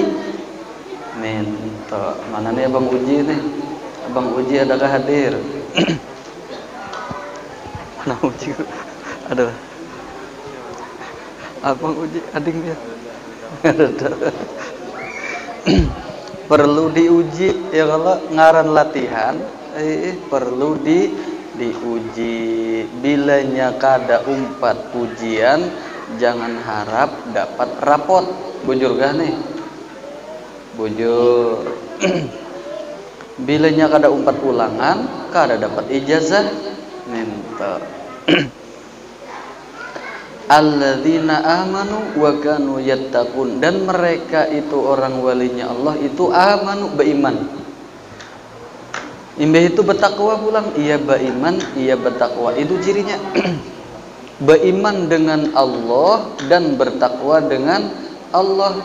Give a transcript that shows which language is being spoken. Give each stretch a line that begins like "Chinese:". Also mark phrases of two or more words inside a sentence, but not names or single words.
Banjar: Minta mana nih abang uji nih? Abang uji adakah hadir? Mana uji? Ada. Abang uji ading dia. Ada. Perlu diuji ya, kalau ngaran latihan perlu diuji. Bilanya kada umpat ujian, jangan harap dapat rapot. Bujur gak nih? Bujur. Bilanya kada umpat ulangan, kada dapat ijazah.
Arabic: Minta alladzina amanu wa kanu yattaqun,
Banjar: dan mereka itu orang walinya Allah itu amanu, beriman. Imbah itu bertakwa pulang, iya beriman, iya bertakwa, itu cirinya. Beriman dengan Allah dan bertakwa dengan Allah.